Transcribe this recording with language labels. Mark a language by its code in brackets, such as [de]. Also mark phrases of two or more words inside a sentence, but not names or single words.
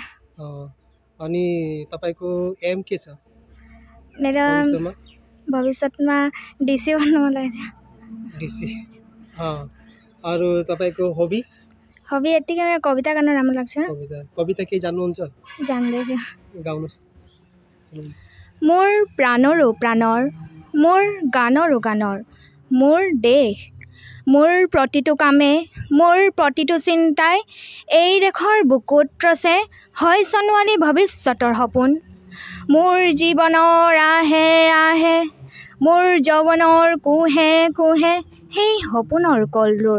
[ne] अनि तपाईको एम के छ? मेरो भविष्यमा डिसी बन्नु मन लाग्छ। डिसी। अरु तपाईको हबी? हबी यतिकै कविता गर्न राम्रो लाग्छ। कविता के जान्नुहुन्छ? जान्दैछु। गाउनुस्। [as] মোৰ প্ৰাণৰো প্ৰাণৰ মোৰ গানৰো গানৰ মোৰ দেশ মোৰ প্ৰতিটো কামে মোৰ প্ৰতিটো চিন্তাই এই দেশৰ বুকুত ৰচে হয় সোণোৱালী ভৱিষ্যতৰ সপোন মোৰ জীৱনৰ আহে আহে মোৰ যৌৱনৰ কুহে কুহে সেই সপোনৰ কলৰূৰ